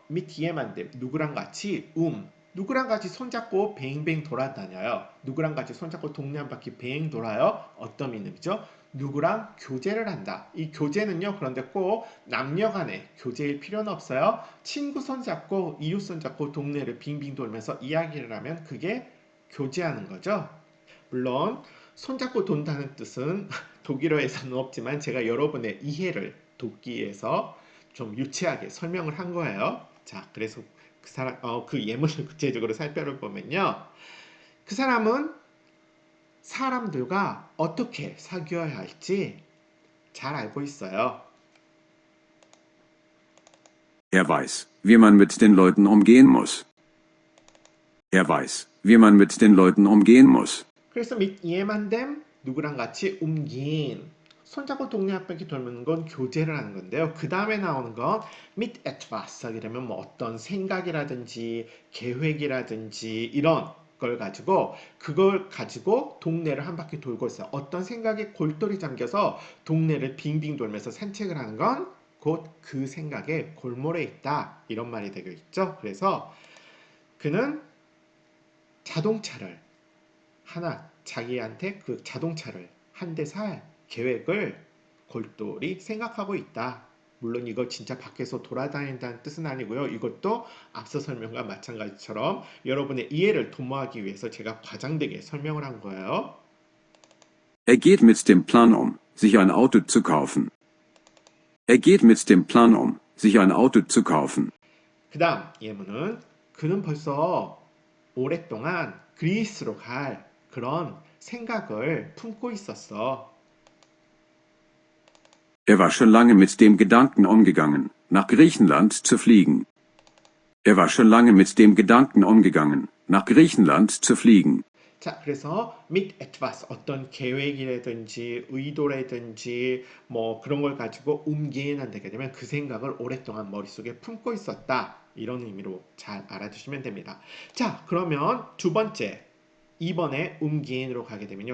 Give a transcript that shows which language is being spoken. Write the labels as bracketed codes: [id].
[de] mit jemandem, [ko] 누구랑 같이 누구랑 같이 손잡고 뱅뱅 돌아다녀요. 누구랑 같이 손잡고 동네 한 바퀴 뱅 돌아요. 어떤 의미죠? 누구랑 교제를 한다. 이 교제는요. 그런데 꼭 남녀 간의 교제일 필요는 없어요. 친구 손잡고 이웃 손잡고 동네를 빙빙 돌면서 이야기를 하면 그게 교제하는 거죠. 물론 손잡고 돈다는 뜻은 독일어에서는 없지만 제가 여러분의 이해를 돕기 위해서 좀 유치하게 설명을 한 거예요. 자, 그래서 그 예문을 구체적으로 살펴보면요. 그 사람은 사람들과 어떻게 사귀어야 할지 잘 알고 있어요. [de] Er weiß, wie man mit den Leuten umgehen muss. Er weiß, wie man mit den Leuten umgehen muss. [ko] 그래서 [de] mit jemandem [ko] 누구랑 같이 umgehen 손잡고 동네 한 바퀴 돌는 건 교제를 하는 건데요. 그 다음에 나오는 건 [de] mit etwas [ko] 하게 되면 뭐 어떤 생각이라든지 계획이라든지 이런 걸 가지고 그걸 가지고 동네를 한 바퀴 돌고 있어요. 어떤 생각에 골똘히 잠겨서 동네를 빙빙 돌면서 산책을 하는 건 곧 그 생각에 골몰해 있다. 이런 말이 되고 있죠. 그래서 그는 자동차를 하나 자기한테 그 자동차를 한 대 살 계획을 골똘히 생각하고 있다. 물론 이거 진짜 밖에서 돌아다닌다는 뜻은 아니고요. 이것도 앞서 설명과 마찬가지처럼 여러분의 이해를 도모하기 위해서 제가 과장되게 설명을 한 거예요. [de] Er geht mit dem Plan sich ein Auto zu kaufen. Er geht mit dem Plan sich ein Auto zu kaufen. [ko] 그 다음 예문은 그는 벌써 오랫동안 그리스로 갈 그런 생각을 품고 있었어. [de] Er war schon lange mit dem Gedanken umgegangen, nach Griechenland zu fliegen. Er war schon lange mit dem Gedanken umgegangen, nach Griechenland zu fliegen. [ko] 자, 그래서 [de] mit etwas [ko] 어떤 계획이라든지 의도라든지 뭐 그런 걸 가지고 되게 되면 그 생각을 오랫동안 머릿속에 품고 있었다. 이런 의미로 잘 알아두시면 됩니다. 자, 그러면 두 번째 2번에 음기인으로 가게 되면요.